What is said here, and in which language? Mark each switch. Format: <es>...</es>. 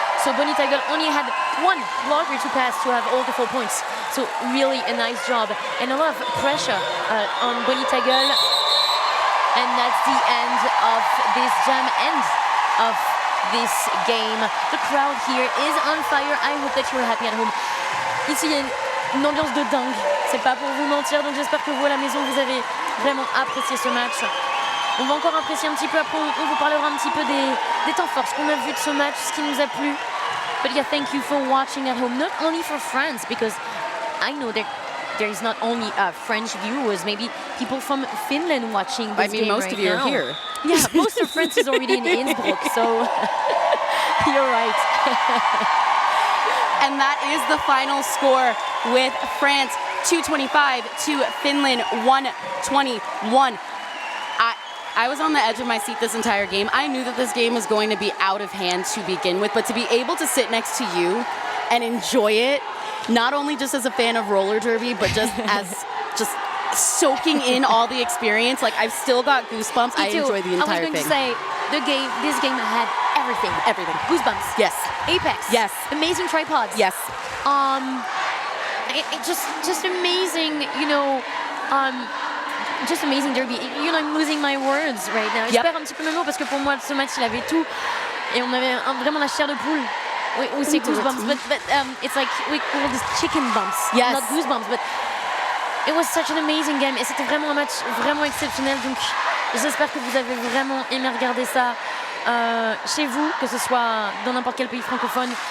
<en>So Bunny Tagel only had 1 blocker to pass to have all the 4 points. So really a nice job and a lot of pressure on Bunny Tagel. And that's the end of this jam, end of this game. The crowd here is on fire. I hope that you're happy at home.</en> <fr>Ici, il y a une ambiance de dingue. C'est pas pour vous mentir, donc j'espère que vous à la maison, vous avez vraiment apprécié ce match. On va encore apprécier un petit peu, après on vous parlera un petit peu des temps forts, ce qu'on a vu de ce match, ce qui nous a plu.</fr> <en>But yeah, thank you for watching at home, not only for France, because I know that there is not only French viewers, maybe people from Finland watching this game most right of you now. are here. Yeah, most of France is already in Innsbruck, so you're right. And that is the final score with France 225 to Finland 121. I was on the edge of my seat this entire game. I knew that this game was going to be out of hand to begin with, but to be able to sit next to you and enjoy it, not only just as a fan of roller derby, but just as just soaking in all the experience. Like, I've still got goosebumps. I enjoy the entire thing. I was going to say, this game had everything. Everything. Goosebumps. Yes. Apex. Yes. Amazing tripods. Yes. It just amazing, just amazing derby. I'm losing my words right now.</en> <fr>Je perds un petit peu mes mots parce que pour moi, ce match, il avait tout. Et on avait vraiment la chair de poule.</fr> <en>We say goosebumps, but it's like we call this chicken bumps. Yes. Not goosebumps, but it was such an amazing game.</en> <fr>Et c'était vraiment un match vraiment exceptionnel. Donc, j'espère que vous avez vraiment aimé regarder ça chez vous, que ce soit dans n'importe quel pays francophone.</fr>